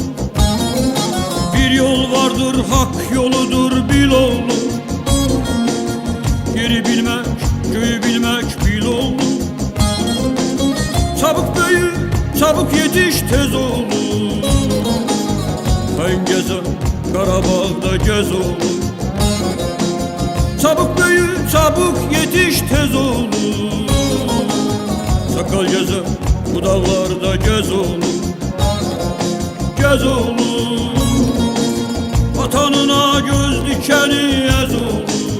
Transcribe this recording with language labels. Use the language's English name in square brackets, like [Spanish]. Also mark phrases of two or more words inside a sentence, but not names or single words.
[Azerbaijani] Bir yol vardır, haqq yoludur, bil oğlum. Yeri bilmək, göyü bilmək, bil oğlum. [Turkish] Çabuk böyü, çabuk yetiş, tez oğlum. [Azerbaijani] Mən gəzəm, Qarabağda gez oğlum. [Turkish] Çabuk büyü, çabuk yetiş, tez oğlum. Sakal gezer, bu dağlarda gez oğlum. Gez oğlum. Vatanına göz dikeni ez oğlum.